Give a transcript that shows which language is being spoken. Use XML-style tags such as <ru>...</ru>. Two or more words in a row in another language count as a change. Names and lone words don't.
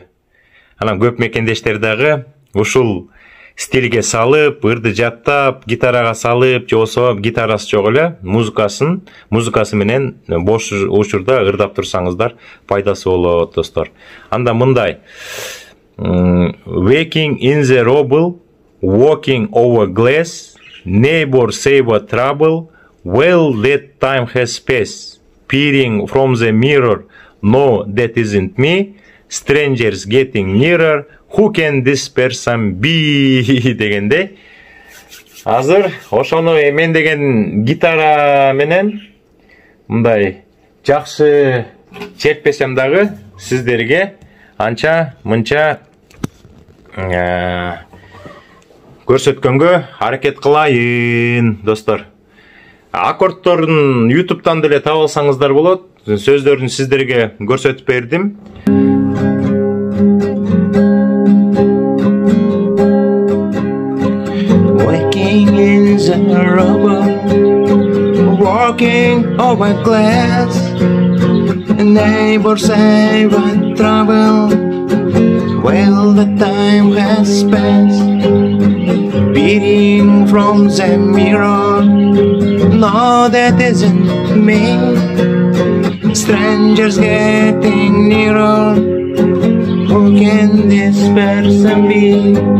<ky>Анан көп мекендештер дагы ушул стилге салып, ырды жаттап, гитарага салып, же болсо гитарасы жок эле, музыкасы менен бош учурда ырдап турсаңыздар пайдасы болот, достор. Анда мындай:</ky> <en>Waking in the rubble, walking over glass, neighbor say what trouble, well that time has passed, peering from the mirror, no that isn't me, strangers getting nearer, who can this person be дегенде.</en> <ky>Азыр ошону мен деген гитара менен мындай жакшы чертпесем дагы сиздерге анча-мынча көрсөткөнгө аракет кылайын, достор. Аккордторун YouTube'дан деле таап алсаңыздар болот. Сөздөрүн сиздерге көрсөтүп бердим.</ky> <en>Waking in the rubble, walking over glass, neighbors say what trouble, well the time has passed, peering from the mirror, no that isn't me, strangers getting nearer, who can this person be?</en>